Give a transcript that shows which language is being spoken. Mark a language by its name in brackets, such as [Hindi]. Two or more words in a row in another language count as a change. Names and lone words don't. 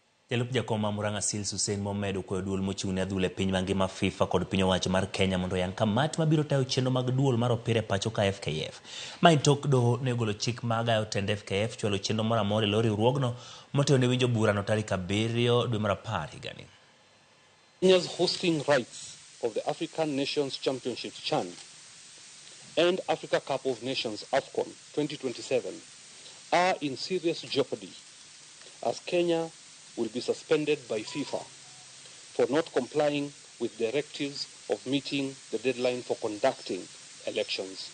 [Luo (Kenya and Tanzania)] Jalup jakom Murang'a Sils Hussein Mohamed okwayo duol mochung'ne adhula e piny mangima FIFA kod piny owacho mar Kenya mondo yang kamati mabiro tayo chenro mag duol mar opira e pacho ka FKF. Ma tok doho ne ogolo chik magayo tend FKF chwalo chenro moro amora e lo riwruogno motelo ne winjo burano tarik 7 dwe mar 10 higani. [English] Kenya's hosting rights of the African Nations Championship CHAN and Africa Cup of Nations AFCON 2027 are in serious jeopardy as Kenya will be suspended by FIFA for not complying with directives of meeting the deadline for conducting elections.